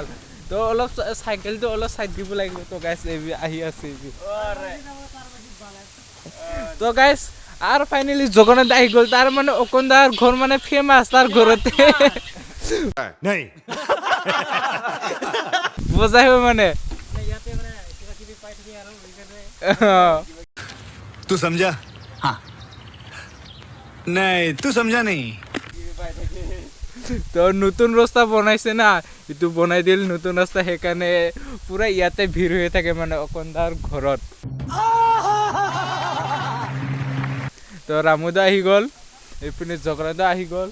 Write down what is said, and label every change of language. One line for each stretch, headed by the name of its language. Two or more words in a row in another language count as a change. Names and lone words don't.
Assamese: তো অলপ চাইকেলটো অলপ চাইড দিব লাগিব। তো গাইজ আহি আছে। তো গাইজ আৰু ফাইনেলি জগন্নাথ আহি গ'ল। তাৰ মানে অকণদাৰ ঘৰ মানে ফেমাছ, তাৰ ঘৰতে বজাই মানে।
Hindi: तू समझा? हाँ नहीं, तू समझा नहीं।
Assamese: তো নতুন ৰাস্তা বনাইছে না, এইটো বনাই দিল নতুন ৰাস্তা, সেইকাৰণে পুৰা ইয়াতে ভিৰ হৈ থাকে মানে অকণদাৰ ঘৰত। তো ৰামুদা আহি গ'ল, এইপিনে জগন্নাথ আহি গ'ল।